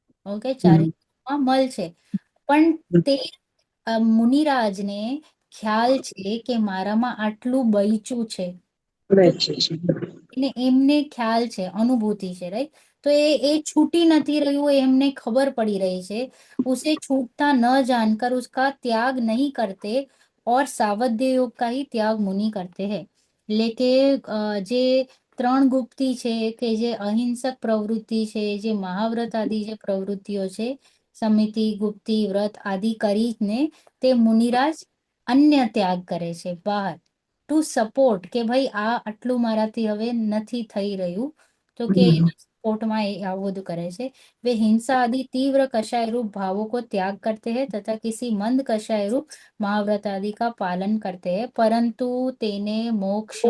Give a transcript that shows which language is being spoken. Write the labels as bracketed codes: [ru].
[gu] Okay, ચારિત્રમાં મલ છે, પણ તે મુનિરાજને ખ્યાલ છે કે મારામાં આટલું બચ્યું છે, એમને ખ્યાલ છે, અનુભૂતિ છે, રાઈટ? તો એ છૂટી નથી રહ્યું, એમને ખબર પડી રહી છે. [hi] उसे छूटता न जानकर उसका त्याग नहीं करते और सावध्य योग का ही त्याग मुनि करते हैं. [gu] એટલે કે જે ત્રણ ગુપ્તી છે કે જે અહિંસક પ્રવૃત્તિ છે, જે મહાવ્રત આદિ જે પ્રવૃત્તિઓ છે, સમિતિ, ગુપ્તી, વ્રત આદિ કરીને તે મુનિરાજ અન્ય ત્યાગ કરે છે બહાર, ટુ સપોર્ટ કે ભાઈ આ આટલું મારાથી હવે નથી થઈ રહ્યું, તો કે सपोर्टમાં એ આવું બધું કરે છે. [hi] वे हिंसा आदि तीव्र कषाय रूप भावों को त्याग करते हैं तथा किसी मंद कषाय रूप महाव्रत आदि का पालन करते हैं, परंतु તેને મોક્ષ